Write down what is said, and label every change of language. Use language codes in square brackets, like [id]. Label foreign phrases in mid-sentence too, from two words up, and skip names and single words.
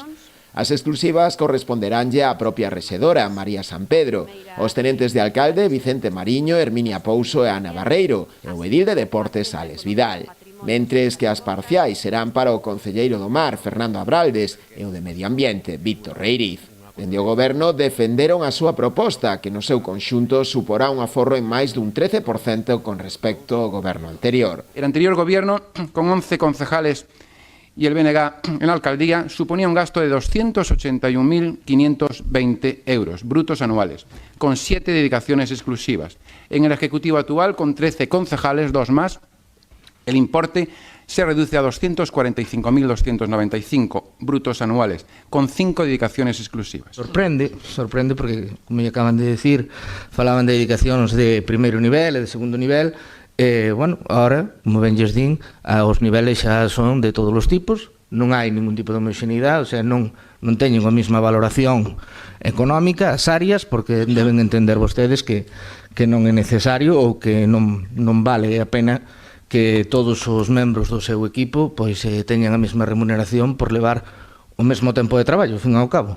[gl] As exclusivas corresponderánlle á propia rexedora, María San Pedro, os tenentes de alcalde Vicente Mariño, Herminia Pouso e Ana Barreiro, e o edil de Deportes Alex Vidal. Mentres que as parciais serán para o concelleiro do Mar, Fernando Abraldes, e o de Medio Ambiente, Víctor Reiriz. Dende o goberno defenderon a súa proposta, que no seu conxunto suporá un aforro en máis dun 13% con respecto ao goberno anterior. [es] El anterior gobierno, con 11 concejales y el BNG en la alcaldía, suponía un gasto de 281.520 euros brutos anuales, con 7 dedicaciones exclusivas. En el Ejecutivo actual, con 13 concejales, 2 más, el importe se reduce a 245.295 brutos anuales, con 5 dedicaciones exclusivas. Sorprende porque, como ya acaban de decir, [gl] falaban de dedicacións de primeiro nivel e de segundo nivel, [es] bueno, ahora, [gl] como ben lles din, os niveles xa son de todos os tipos, non hai ningún tipo de homoxeneidade, [es] o sea, [gl] non teñen a mesma valoración económica as áreas, porque deben entender vostedes que non é necesario ou que non vale a pena que todos os membros do seu equipo pois teñan a mesma remuneración por levar o mesmo tempo de traballo, ao fin e ao cabo.